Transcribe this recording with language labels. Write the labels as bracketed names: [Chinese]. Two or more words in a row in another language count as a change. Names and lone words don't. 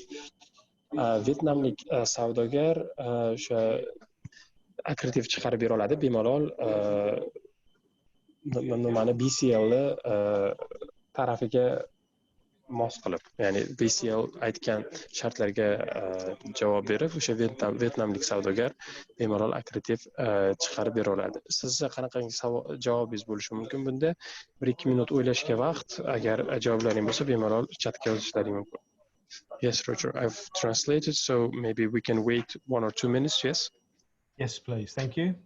[Uzbek] Vyetnamlik savdogar o'sha akkreditiv chiqarib bera oladi bemalol nimani BCLni tarafiga mos qilib, ya'ni BCL aytgan shartlarga javob berib, o'sha vyetnamlik savdogar bemalol akkreditiv chiqarib bera oladi. Sizni qanaqangi javobingiz bo'lishi mumkin bunda? 1-2 minut o'ylashga vaqt, agar javoblaring bo'lsa bemalol chatga yozishlaring mumkin. [English] Yes, Roger, I've translated, so maybe we can wait 1 or 2 minutes. Yes. Yes, please. Thank you.